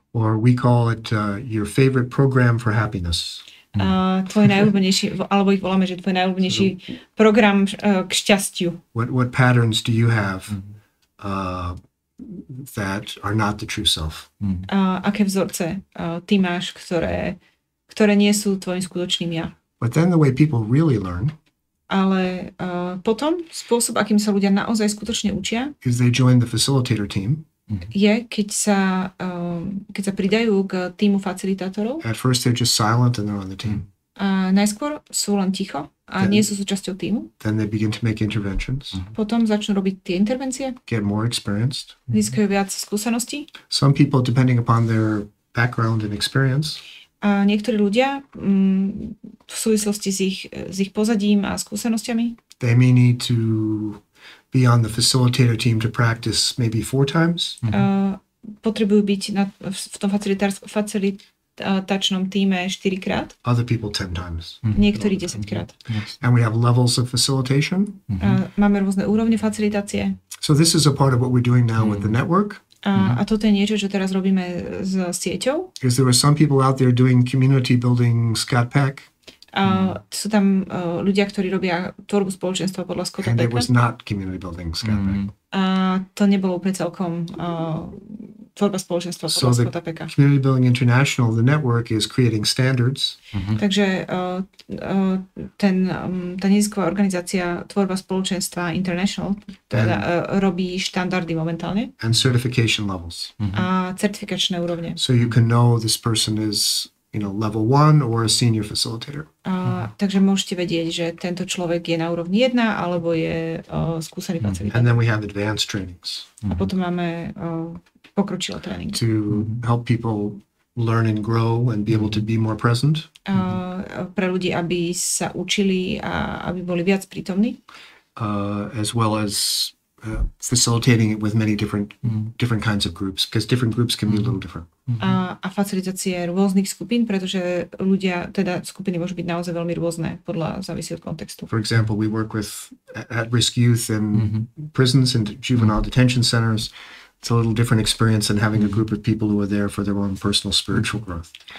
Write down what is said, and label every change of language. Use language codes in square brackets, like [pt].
[en] Or we call it your favorite program for happiness. [sk] Tvoj najobľúbenejší, alebo ich voláme, že tvoj najobľúbenejší program k šťastiu. [en] What patterns do you have that are not the true self? [sk] Aké vzorce ty máš, ktoré nie sú tvojim skutočným ja. [en] But then the way people really learn, [sk] ale potom spôsob, akým sa ľudia naozaj skutočne učia, [en] is they join the facilitator team. [sk] Je, keď sa pridajú k týmu facilitátorov. [en] At first they're just silent and they're on the team. [sk] A najskôr sú len ticho a nie sú súčasťou týmu. [en] Then they begin to make interventions. [sk] Potom začnú robiť tie intervencie. [en] Get more experienced. [sk] Získajú viac skúseností. [en] Some people, depending upon their background and experience, [sk] a niektorí ľudia v súvislosti s ich pozadím a skúsenosťami, [en] they may need to be on the facilitator team to practice maybe 4 times. [sk] Potrebujú byť v tom facilitačnom týme 4-krát. [en] Other people 10 times. [sk] Niektorí 10-krát. [en] And we have levels of facilitation. [sk] Máme rôzne úrovne facilitácie. [en] So this is a part of what we're doing now with the network. [sk] A toto je niečo, čo teraz robíme s sieťou. [en] Because there were some people out there doing community building Scotta Pecka. [sk] Sú tam ľudia, ktorí robia tvorbu spoločenstva podľa Scotta Pecka. [en] And it was not community building Scotta Pecka. [sk] A to nebolo úplne celkom tvorba spoločenstva podľa Scotta Pecka. [en] Community Building International, the network, is creating standards. [sk] Takže tá nezisková organizácia tvorba spoločenstva International robí štandardy momentálne. [en] And certification levels. [sk] A certifikačné úrovne. [en] So you can know this person is level 1 or a senior facilitator. [sk] Takže môžete vedieť, že tento človek je na úrovni 1 alebo je skúsený facilitátor. [en] And then we have advanced trainings. [sk] A potom máme pokročilé tréningy. [en] To help people learn and grow and be able to be more present. [sk] Pre ľudí, aby sa učili a aby boli viac prítomní. [en] As well as facilitating it with many different kinds of groups, because different groups can be a little different. [sk] A facilitácie rôznych skupín, pretože skupiny môžu byť naozaj veľmi rôzne, závisí od kontextu. [en] For example, we work with at-risk youth in prisons and juvenile detention centers. It's a little different experience than having a group of people who are there for their own personal spiritual growth.